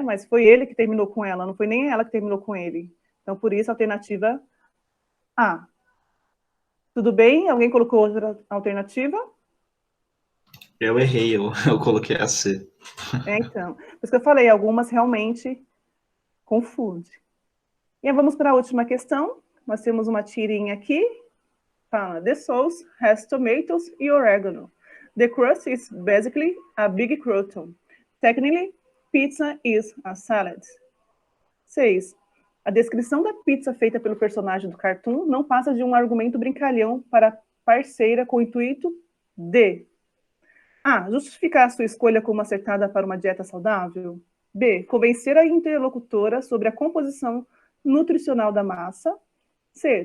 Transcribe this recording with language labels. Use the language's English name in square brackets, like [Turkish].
[Portuguese] Mas foi ele que terminou com ela, não foi nem ela que terminou com ele. Então, por isso, a alternativa A. Tudo bem? Alguém colocou outra alternativa? Eu errei, eu coloquei a C. Então. Por isso que eu falei, algumas realmente confundem. E vamos para a última questão. Nós temos uma tirinha aqui. Fala, [English] the sauce has tomatoes e oregano. The crust is basically a big crouton. Technically, pizza is a salad. [Portuguese] 6. A descrição da pizza feita pelo personagem do cartoon não passa de um argumento brincalhão para a parceira com o intuito de A. Justificar a sua escolha como acertada para uma dieta saudável. B. Convencer a interlocutora sobre a composição nutricional da massa. C.